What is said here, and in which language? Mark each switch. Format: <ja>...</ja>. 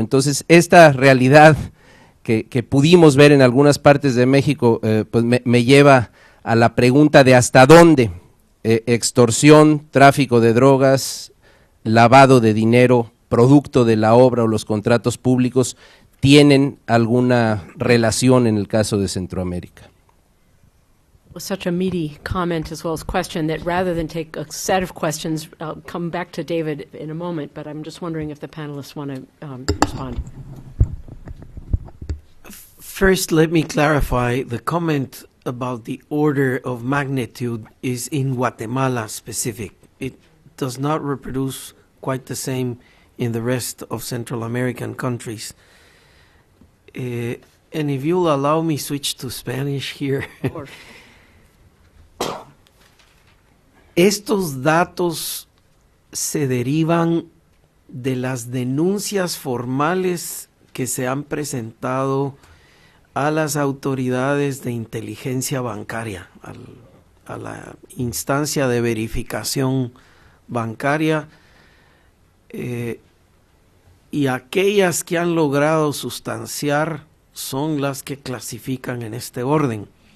<es>Entonces, esta realidad que pudimos ver en algunas partes de México, pues me lleva a la pregunta de hasta dónde extorsión, tráfico de drogas, lavado de dinero, producto de la obra o los contratos públicos, tienen alguna relación en el caso de Centroamérica.</es> <en>Was such a meaty comment as well as question that rather than take a set of questions, I'll come back to David in a moment, but I'm just wondering if the panelists want to respond. First, let me clarify the comment about the order of magnitude is in Guatemala specific. It does not reproduce quite the same in the rest of Central American countries. And if you'll allow me switch to Spanish here.</en> <es>Estos datos se derivan de las denuncias formales que se han presentado a las autoridades de inteligencia bancaria, a la instancia de verificación bancaria, y aquellas que han logrado sustanciar son las que clasifican en este orden.</es>